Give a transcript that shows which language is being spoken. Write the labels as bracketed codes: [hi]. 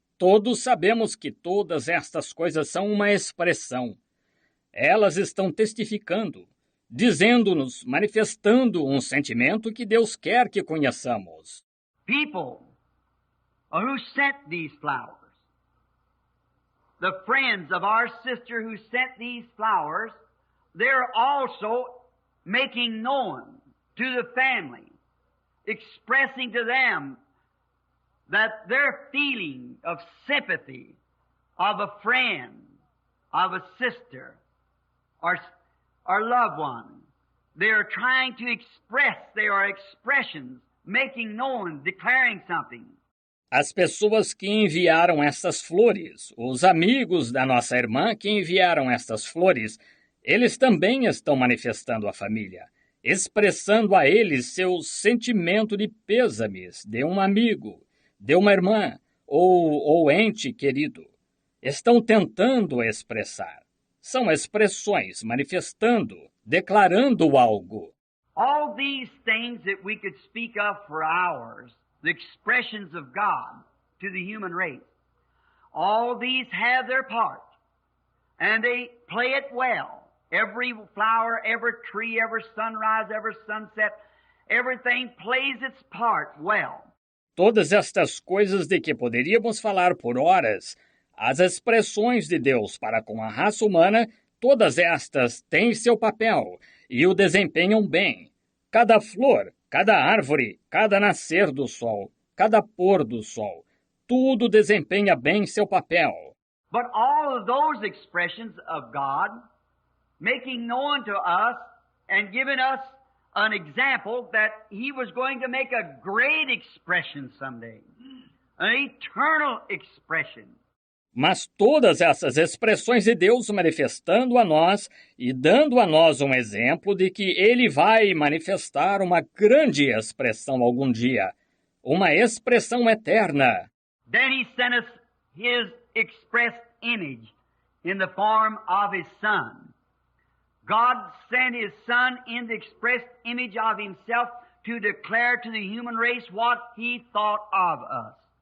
[pt] Todos sabemos que todas estas coisas são uma expressão. Elas estão testificando, dizendo-nos, manifestando um sentimento que Deus quer que conheçamos. [en] People who sent these flowers, the friends of our sister who sent these flowers, they're also making known to the family, expressing to them that their feeling of sympathy, of a friend, of a sister, or loved one. They are trying to express, they are expressions, making known, declaring something. [pt] As pessoas que enviaram estas flores, os amigos da nossa irmã que enviaram estas flores, eles também estão manifestando à família, expressando a eles seu sentimento de pêsames de um amigo, de uma irmã ou ente querido. Estão tentando expressar. São expressões manifestando, declarando algo. [en] All these things that we could speak of for hours, the expressions of God to the human race, All these have their part, and they play it well. Every flower, every tree, every sunrise, every sunset, everything plays its part well. [pt] Todas estas coisas de que poderíamos falar por horas, as expressões de Deus para com a raça humana, todas estas têm seu papel e o desempenham bem. Cada flor, cada árvore, cada nascer do sol, cada pôr do sol, tudo desempenha bem seu papel. [en] But all of those expressions of God, making known to us and giving us an example that He was going to make a great expression someday, an eternal expression. [pt] Mas todas essas expressões de Deus manifestando a nós e dando a nós um exemplo de que Ele vai manifestar uma grande expressão algum dia, uma expressão eterna. [en] Then He sent us His expressed image in the form of His Son. God sent His Son in the expressed image of Himself to declare to the human race what He thought of us.